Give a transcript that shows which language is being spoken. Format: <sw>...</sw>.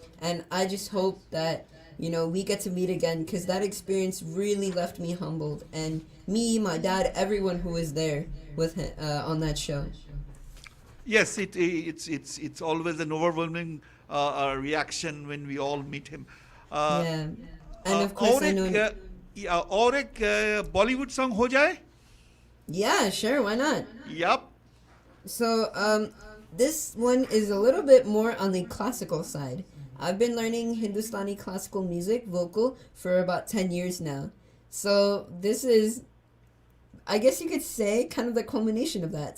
<en>And I just hope that, we get to meet again, because that experience really left me humbled. And me, my dad, everyone who was there with him on that show. Yes, it's always an overwhelming reaction when we all meet him. Yeah. And of course, I know...</en> <hi>और एक Bollywood song हो जाए?</hi> <en>Yeah, sure, why not? Yup. So, this one is a little bit more on the classical side. I've been learning Hindustani classical music, vocal, for about 10 years now. So, this is, I guess you could say, kind of the culmination of that.</en>